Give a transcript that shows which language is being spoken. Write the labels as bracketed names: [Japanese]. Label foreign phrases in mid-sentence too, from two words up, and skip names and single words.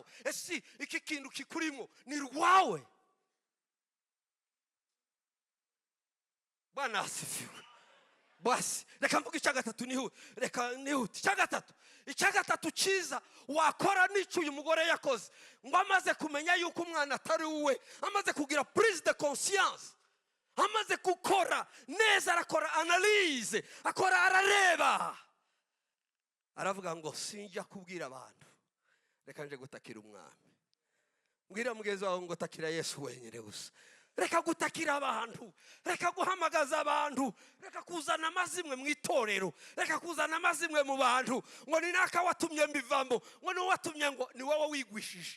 [Kinyarwanda] Ese iki kintu kikurimo ni rwawe. Bwana asifiwe. Basi reka mvuga icyagatatu nihuti. Icyagatatu cyiza wakora n'icyo uyu mugore yakoze, ngo amaze kumenya yuko umwana atari uwe, amaze kugira [French] prise de conscience, [Kinyarwanda] amaze gukora neza, arakora analyse, akora arareba, aravuga ngo sinjya kubwira abantu, reka nje gutakira umwami. Mbwira mugenzi wawe ngo takira Yesu wenyine gusa. Reka gutakira abantu, reka guhamagaza abantu, reka kuzana amazimwe mu itorero, reka kuzana amazimwe mu bantu ngo ni naka watumye mbivamo, ngo ni watumye, ngo ni wowe wigwishije.